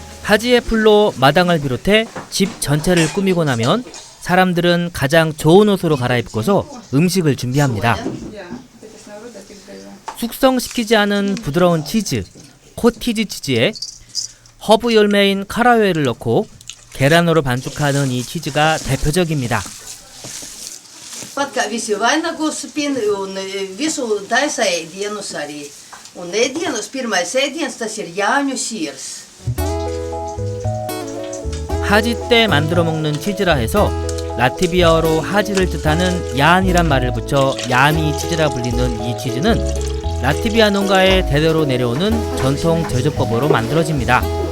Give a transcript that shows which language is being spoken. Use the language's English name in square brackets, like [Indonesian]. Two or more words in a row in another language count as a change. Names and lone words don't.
[Korean] 하지의 풀로 마당을 비롯해 집 전체를 꾸미고 나면 사람들은 가장 좋은 옷으로 갈아입고서 음식을 준비합니다. 숙성시키지 않은 부드러운 치즈, 코티지 치즈에 허브 열매인 카라웰을 넣고 계란으로 반죽하는 이 치즈가 대표적입니다. [Latvian] Pat kā visi vainagos pin un visu taisa ēdienus arī. Un ēdienus, pirmais ēdiens, tas ir jāņu sirs. [Korean] 하지 때 만들어 먹는 치즈라 해서 라트비아어로 하지를 뜻하는 얀이란 말을 붙여 야니 치즈라 불리는 이 치즈는 라트비아 농가에 대대로 내려오는 전통 제조법으로 만들어집니다.